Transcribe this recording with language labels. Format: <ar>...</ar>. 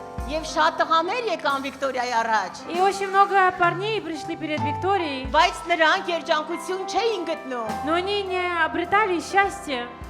<hy>եւ շատ տղաներ եկան Վիկտորիայի առաջ</hy> <ru>И очень много парней пришли перед Викторией.</ru> <hy>բայց նրանք երջանկություն չէին գտնում</hy> <ru>Но они не обретали счастья.</ru>